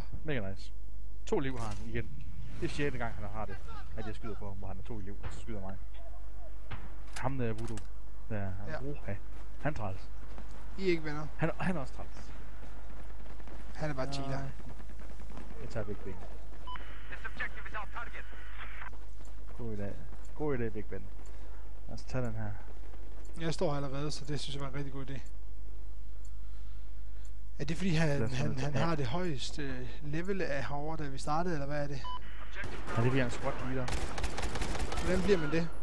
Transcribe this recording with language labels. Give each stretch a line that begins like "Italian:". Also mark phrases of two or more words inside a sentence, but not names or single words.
Danish: Mega nice. 2 liv har han igen. Det er 6. gang, han har det. At jeg skyder på ham, hvor han har 2 liv, og så skyder mig. Ham der Voodoo. Der er Ja. Han er træls. I er ikke venner. Han er også træls. Han er bare cheater. Jeg tager Big Ben.
English: This objective is our target.
Danish: God idé, Big Ben. Lad os tage den her. Jeg står her allerede, så det synes jeg var en rigtig god idé. Er det fordi han har det højeste level af herovre, da vi startede, eller hvad er det? Ja, det bliver en
English: squat leader.
Danish: Hvordan bliver man det?